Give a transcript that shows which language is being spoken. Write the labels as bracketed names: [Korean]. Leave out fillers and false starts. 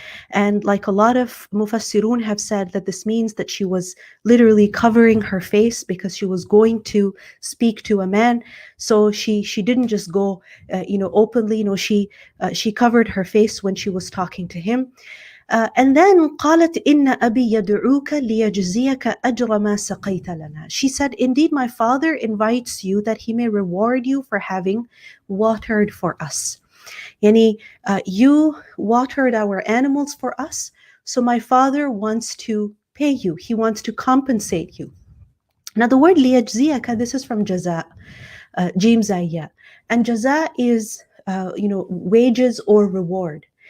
[English] And like a lot of mufassirun have said, that this means that she was literally covering her face because she was going to speak to a man. So she didn't just go openly. No, she covered her face when she was talking to him. And then [Arabic] قالت إن أبي يدعوك ليجزيك أجر ما سقيت لنا. [English] She said, indeed my father invites you that he may reward you for having watered for us. Yani, you watered our animals for us, so my father wants to pay you. He wants to compensate you. Now the word liyajziyaka, this is from jaza, jim zayya, and jaza is wages or reward.